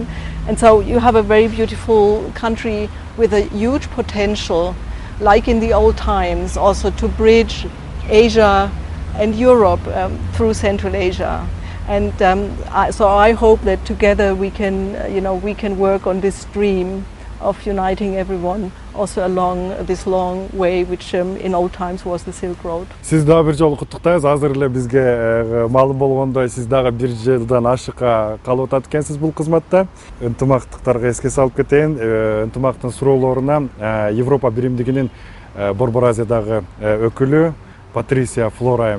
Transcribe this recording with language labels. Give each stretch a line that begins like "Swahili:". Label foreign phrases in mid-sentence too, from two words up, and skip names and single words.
English: And so you have a very beautiful country with a huge potential, like in the old times, also to bridge Asia and Europe through Central Asia. And so I hope that together we can work on this dream of uniting everyone also along this long way, which in old times was the Silk Road.
Kyrgyz: Siz дагы бир жолу куттуктайбыз. Азыр эле бизге маалым болгондой, сиз дагы бир жылдан ашыкка калып атат экенсиз бул кызматта. Ынтымактыктарга эске салып кетейин. Ынтымактын суроолоруна Европа биримдигинин Борбор Азиядагы өкүлү Патриция Флор айым жооп берди.